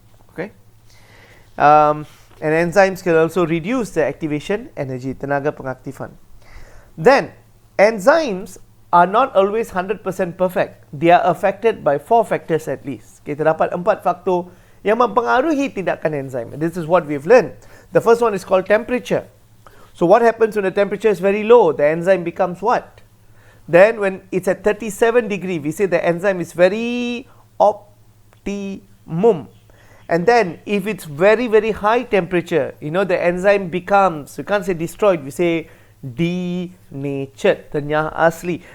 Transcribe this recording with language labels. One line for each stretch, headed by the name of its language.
English: Okay. And enzymes can also reduce the activation energy,
Malay: tenaga pengaktifan.
English: Then, enzymes are not always 100% perfect. They are affected by 4 factors at least.
Malay: Kita dapat 4 faktor yang mempengaruhi tindakan enzim.
English: This is what we've learned. The first one is called temperature. So what happens when the temperature is very low? The enzyme becomes what? Then when it's at 37 degree, we say the enzyme is very optimum. And then if it's very high temperature, you know, the enzyme becomes, we can't say destroyed, we say denatured,
Malay: ternyah asli.